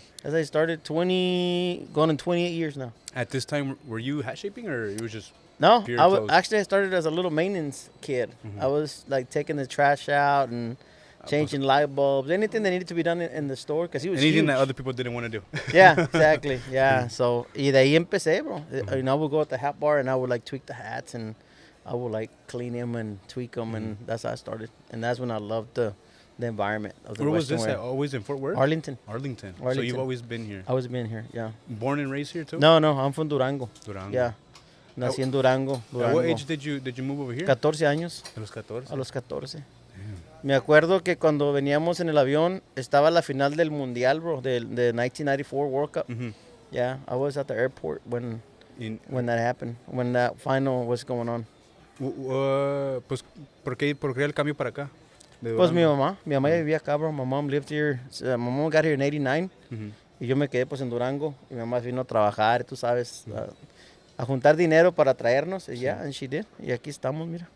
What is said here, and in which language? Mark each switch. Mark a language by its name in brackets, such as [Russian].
[English] That's how it started, going on 28 years now. At this time, were you hat shaping or it was just... No, I started as a little maintenance kid. I was like taking the trash out and changing light bulbs, anything that needed to be done in the store because he was anything huge. that other people didn't want to do. Yeah, exactly. Yeah, so [Spanish] y de ahí empecé, bro. [English] I would go at the hat bar and I would like tweak the hats and I would like clean them and tweak them and that's how I started. And that's when I loved the environment of the Where Western was this wear. at? Always in Fort Worth? Arlington. So you've always been here? I was been here, yeah. Born and raised here too? No, I'm from Durango. Yeah. [Spanish] Nací en Durango. [English] At what age did you move over here? [Spanish] 14 años. A los 14. A los 14. Me acuerdo que cuando veníamos en el avión estaba la final del mundial, bro, del [English] 1994 World Cup. Yeah, I was at the airport when that happened, when that final was going on. [Spanish] Pues, ¿por qué el cambio para acá? Pues mi mamá ya vivía acá, bro. [English] My mom lived here. My mom got here in 89. [Spanish] Y yo me quedé pues en Durango. Y mi mamá vino a trabajar, tú sabes, a juntar dinero para traernos. Y ya, [English] and she did. [Spanish] Y aquí estamos, mira.